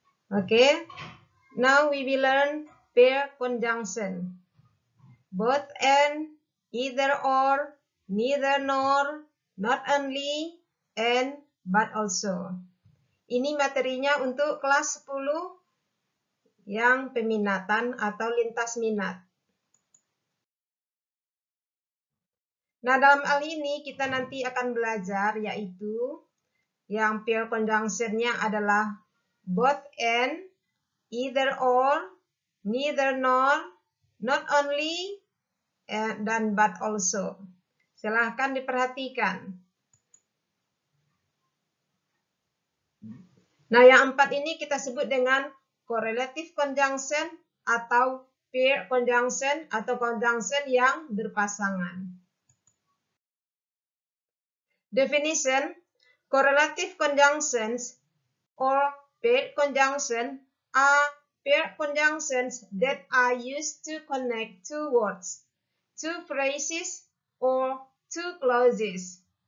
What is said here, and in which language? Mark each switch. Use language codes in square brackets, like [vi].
[en] Okay, now we will learn pair conjunction. Both and, either or, neither nor, not only, and, but also. [id] Ini materinya untuk kelas 10 yang peminatan atau lintas minat. Nah, dalam hal ini kita nanti akan belajar yaitu yang pair conjunction-nya adalah [en] both and, either or, neither nor, not only, [id] dan [en] but also. [id] Silahkan diperhatikan. Nah, yang 4 ini kita sebut dengan correlative conjunction atau pair conjunction atau conjunction yang berpasangan. [en] Definition: correlative conjunctions or pair conjunction are pair conjunctions that are used to connect two words, two phrases, or two clauses.